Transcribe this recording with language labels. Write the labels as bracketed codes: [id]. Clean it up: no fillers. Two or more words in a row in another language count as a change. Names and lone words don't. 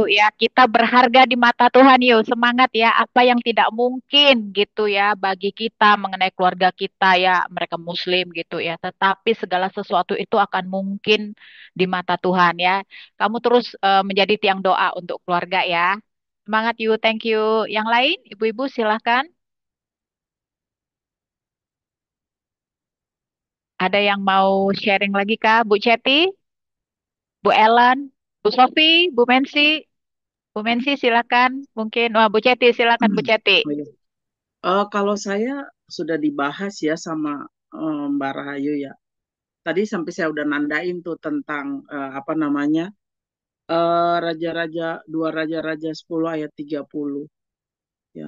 [id] Ya, kita berharga di mata Tuhan yuk. Semangat ya. Apa yang tidak mungkin gitu ya bagi kita mengenai keluarga kita ya, mereka Muslim gitu ya. Tetapi segala sesuatu itu akan mungkin di mata Tuhan ya. Kamu terus menjadi tiang doa untuk keluarga ya. Semangat yuk, [en] thank you. [id] Yang lain, ibu-ibu silahkan. Ada yang mau sharing lagi kah? Bu Ceti, Bu Ellen, Bu Sofi, Bu Mensi. Bu Mensi silakan. Mungkin, wah Bu Ceti silakan Bu Ceti. Oh, iya. Kalau saya sudah dibahas ya sama Mbak Rahayu ya. Tadi sampai saya udah nandain tuh tentang apa namanya raja-raja 2 Raja-Raja 10 ayat 30 ya.